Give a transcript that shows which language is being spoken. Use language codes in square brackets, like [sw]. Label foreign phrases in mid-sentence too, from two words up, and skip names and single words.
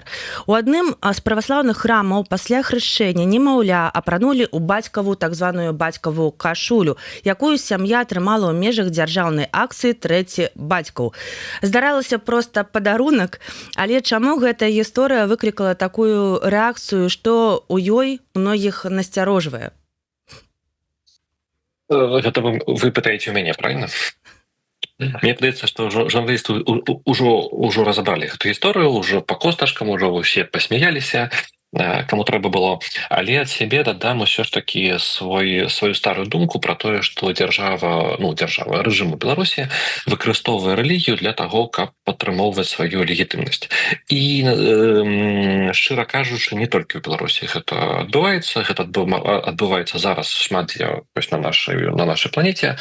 [be] У адным з праваслаўных храмаў пасля хрышчэння немаўля апранулі ў бацькаву так званую бацькаву кашулю, якую сям'я атрымала ў межах дзяржаўнай акцыі «Трэці бацькаў». Здаралася проста падарунак, але чаму гэтая гісторыя выклікала такую рэакцыю, што ў ёй многіх насцярожвае? [ru] Это вы пытаете у меня, правильно? Мне кажется, что журналисты уже разобрали эту историю, уже по косточкам, уже все посмеялись, кому трэба было. [be] Але ад сябе дадам усё ж таки [ru] свою старую [be] думку про тое, што дзяржава, рэжым у Беларусі выкарыстоўвае рэлігію для таго, каб падтрымоўваць сваю легітымнасць. І шчыра кажучы, не толькі ў Беларусі гэта адбываецца, гэта адбываецца зараз шмат дзе на нашай планеце.